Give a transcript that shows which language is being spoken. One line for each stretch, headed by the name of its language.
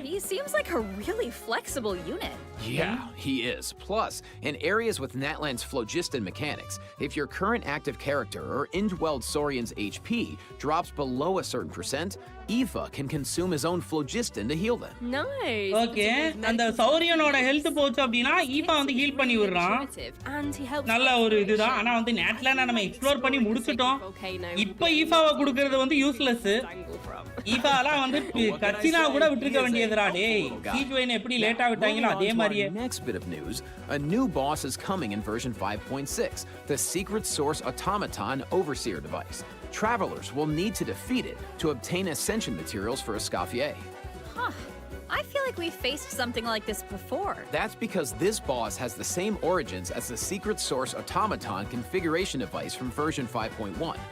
English: He seems like a really flexible unit. Yeah, he is. Plus, in areas with Natlan's phlogiston mechanics, if your current active character or indwelled Saurian's HP drops below a certain percent, Aoife can consume his own phlogiston to heal them. Nice.
Tamil: Okay அந்த சௌரியனோட health போச்சு அப்படின்னா ஈபா வந்து heel பண்ணி விடுறான்.
English: And he helps
Tamil: நல்ல ஒரு இதுதான். ஆனா வந்து நேட்லான நம்ம எக்ஸ்ப்ளோர் பண்ணி முடிச்சிட்டோம். இப்போ ஈஃபாவை கொடுக்கிறது வந்து யூஸ்லெஸ். ஈஃபாலாம் வந்து கச்சினா கூட விட்டுருக்க வேண்டியதுடா டேய். சீக்வெயின் எப்படி லேட்டா விட்டாங்களோ அதே மாதிரியே.
English: Next bit of news, a new boss is coming in version 5.6, the Secret Source Automaton Overseer device. Travelers will need to defeat it to obtain ascension materials for Escoffier. Huh. I feel like we've faced something like this before. That's because this boss has the same origins as the Secret Source Automaton configuration device from version 5.1.